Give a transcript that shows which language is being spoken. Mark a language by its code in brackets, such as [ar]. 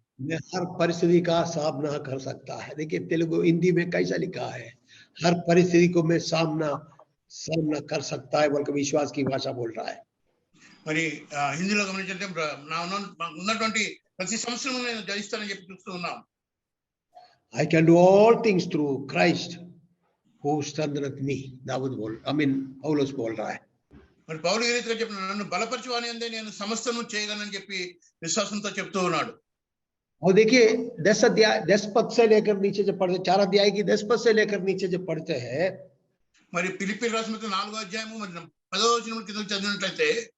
[hi] मैं हर परिस्थिति का सामना कर सकता है. देखिए तेलुगु हिंदी में कैसा लिखा है, हर परिस्थिति को मैं सामना कर सकता है बोलकर विश्वास की भाषा बोल रहा है. [te] మరి హిందీలో గమనించంటే ఉన్నటువంటి ప్రతి సమస్యను నేను జయిస్తానని చెప్పి చూస్తూ ఉన్నాం. [en] I can do all things through Christ who strengtheneth me. [hi] Dawood बोल, पौलुस बोल रहा है. [te] మరి పౌలు ఈ రీతిగా చెప్తున్నాడు, నన్ను బలపరచువాని అందే నేను సమస్తను చేయగలనని చెప్పి విశ్వాసంతో చెప్తూ ఉన్నాడు. [hi] और देखिए 10 पद से लेकर नीचे जब पढ़ते, 4 अध्याय की 10 पद से लेकर नीचे जब पढ़ते हैं, [te] మరి ఫిలిప్పీయులకు రాసిన 4వ అధ్యాయము మరి 10వ వచనం కింద చదివినట్లయితే